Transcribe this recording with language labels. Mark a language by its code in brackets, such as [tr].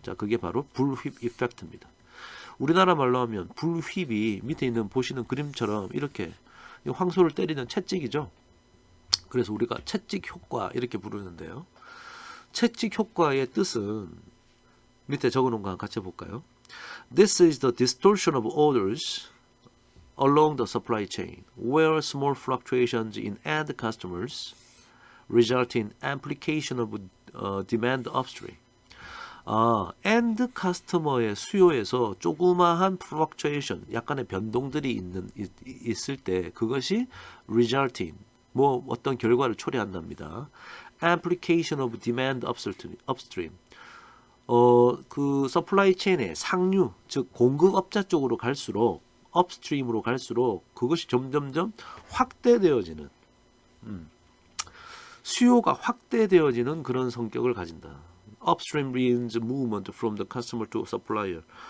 [ko] 자, 그게 바로 불휘 이펙트입니다. 우리나라 말로 하면 불휘비 밑에 있는 보시는 그림처럼 이렇게 황소를 때리는 채찍이죠. 그래서 우리가 채찍 효과 이렇게 부르는데요. 채찍 효과의 뜻은 밑에 적어놓은 거 같이 볼까요? [en] This is the distortion of orders along the supply chain, where small fluctuations in end customers result in amplification of demand upstream. [ko] 엔드 커스터머의 수요에서 조그마한 fluctuation, 약간의 변동들이 있을 때 그것이 resulting, 뭐 어떤 결과를 초래한답니다. [en] amplification of demand upstream. [ko] 그 서플라이 체인의 상류, 즉 공급업자 쪽으로 갈수록 업스트림으로 갈수록 그것이 점점점 확대되어지는 수요가 확대되어지는 그런 성격을 가진다. [en] Upstream means movement from the customer to supplier.